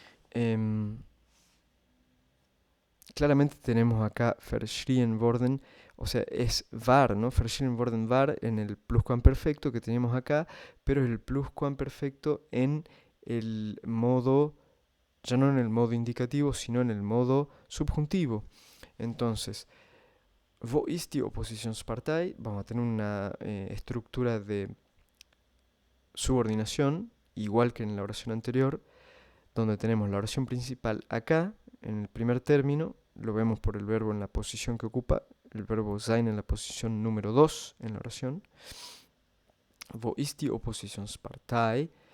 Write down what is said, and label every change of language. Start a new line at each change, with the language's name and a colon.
Spanish: Em, Claramente tenemos acá verschrien worden, o sea, es var, ¿no? Verschrien worden var en el pluscuamperfecto que tenemos acá, pero es el pluscuamperfecto en el modo, ya no en el modo indicativo, sino en el modo subjuntivo.
German: Entonces, wo ist die Oppositionspartei?
Spanish: Vamos a tener una estructura de subordinación, igual que en la oración anterior, donde tenemos la oración principal acá, en el primer término, lo vemos por el verbo en la posición que ocupa, el verbo sein en la posición número 2 en la oración.
German: Wo ist die Oppositionspartei?